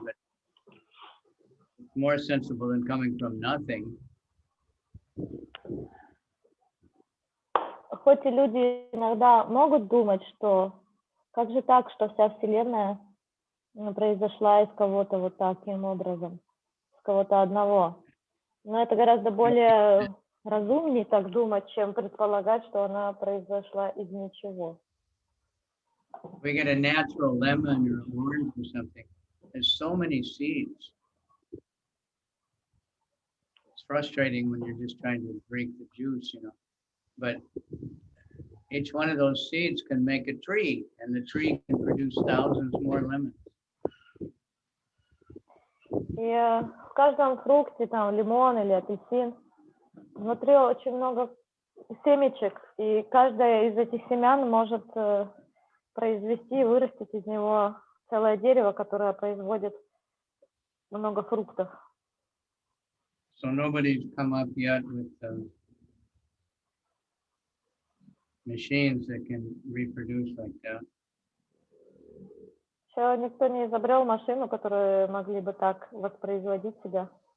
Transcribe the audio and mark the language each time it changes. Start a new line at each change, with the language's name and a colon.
English: But it's more sensible than coming from nothing.
Russian: Хоть и люди иногда могут думать, что как же так, что вся Вселенная произошла из кого-то вот таким образом, из кого-то одного. Но это гораздо более разумнее так думать, чем предполагать, что она произошла из ничего.
English: We get a natural lemon or orange or something. There's so many seeds. It's frustrating when you're just trying to drink the juice, But each one of those seeds can make a tree, and the tree can produce thousands more lemons.
Russian: И в каждом фрукте, там лимон или апельсин, внутри очень много семечек, и каждая из этих семян может произвести и вырастить из него целое дерево, которое производит много фруктов.
English: So nobody's come up yet with machines that can reproduce like that.
Russian: Еще никто не изобрел машину, которые могли бы так воспроизводить себя.